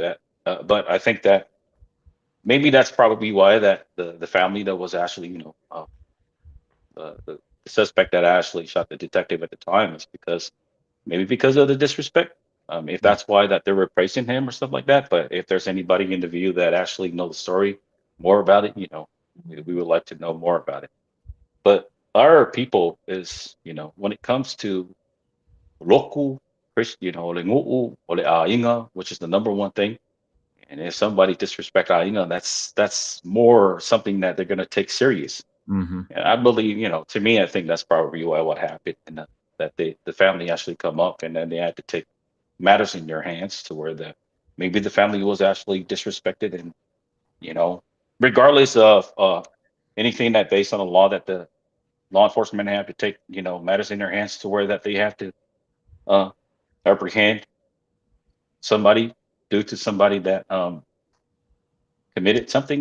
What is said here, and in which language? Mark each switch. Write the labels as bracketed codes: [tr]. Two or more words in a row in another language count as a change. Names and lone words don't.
[en] But I think that maybe that's probably why that the family that was actually, the suspect that actually shot the detective at the time is because of the disrespect. If Mm. that's why that they're replacing him or stuff like that. But if there's anybody in the view that actually know the story more about it, we would like to know more about it. But our people is, when it comes to local Christian, [sm] ole ngu'u, ole a'inga, [en] which is the number one thing. And if somebody disrespect a'inga, that's more something that they're gonna take serious. Mm-hmm. And I believe, to me, I think that's probably why what happened, and that the family actually come up, and then they had to take matters in their hands to where maybe the family was actually disrespected, and you know, regardless of anything that based on the law that the law enforcement have to take, matters in their hands to where that they have to uh, apprehend somebody due to somebody that committed something.